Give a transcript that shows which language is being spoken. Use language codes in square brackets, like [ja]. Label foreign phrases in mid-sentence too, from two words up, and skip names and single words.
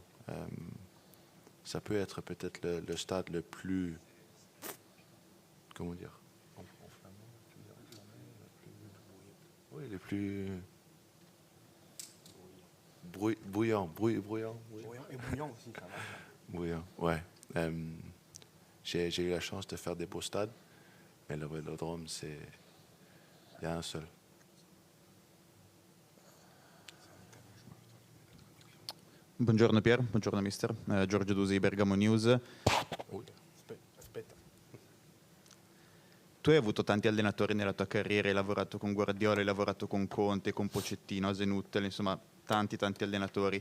[fr] Ça peut être peut-être le stade le plus, comment dire, en flamand, oui, le plus bouillant et bouillant aussi, ça marche. Bouillant, ouais. J'ai eu la chance de faire des beaux stades, mais le Vélodrome, il y a un seul. [it] Buongiorno Pier, buongiorno mister, Giorgio Dusi, Bergamo News. Aspetta. Tu hai avuto tanti allenatori nella tua carriera, hai lavorato con Guardiola, hai lavorato con Conte, con Pochettino, Hasenhüttl, insomma tanti allenatori.